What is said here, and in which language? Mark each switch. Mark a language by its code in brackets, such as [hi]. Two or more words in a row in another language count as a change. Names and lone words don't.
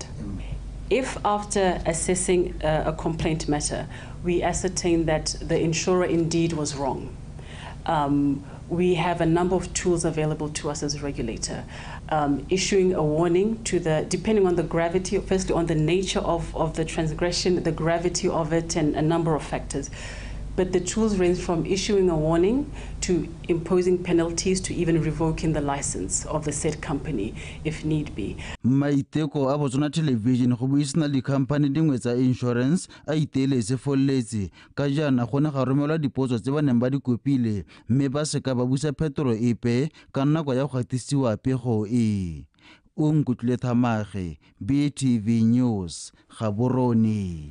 [en] If after assessing a complaint matter, we ascertain that the insurer indeed was wrong, we have a number of tools available to us as a regulator, issuing a warning to depending on the gravity, firstly on the nature of the transgression, the gravity of it, and a number of factors. But the tools range from issuing a warning to imposing penalties to even revoking the license of the said company if need be. [tn] Maiteko a Botswana Television go buisana di company dingwe tsa insurance a iteletse foletse ka jana gone ga romelwa dipotso tse ba neng ba di kopile mme ba se ka ba busa phetolo epe ka nako ya go gatisiwa pego o nkutlile Thamage BTV News Gaborone.